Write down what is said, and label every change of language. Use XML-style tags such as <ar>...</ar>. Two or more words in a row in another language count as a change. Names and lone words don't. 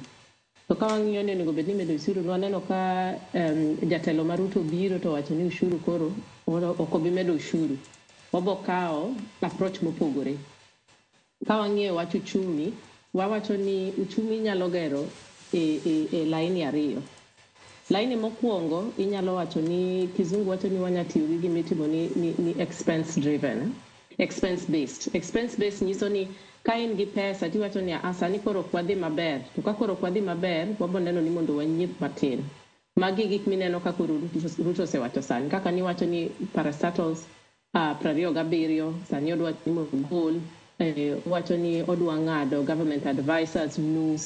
<luo>To ka wang'iyo ni onego bed ni medo osuru, waneno ka jatelo maruto biro to wacho ni ushuru koro ok obi medo ushuru. Wabo kawo approach mopogore. Ka wang'iyo wach uchumi, wawacho ni uchumi nyalo gero e laini ariyo. Laini mokwongo inyalo wacho ni kizungu wacho ni wanya tiyo gi gimitimo ni</luo> <en>expense driven, expense based. Expense based</en> <luo>nyiso ni ka in gi pesa tiwacho ni sani koro kwadhi maber, to ka koro kwadhi maber wabo neno ni mondo wanyiep matin. Magi gik mineno ka koro Ruto osewacho sani, kaka ni wacho ni parastatals 27 sani odwa ni mondo wacho ni odwa ng'ado</luo> <en>government advisors</en> <luo>nus.</luo>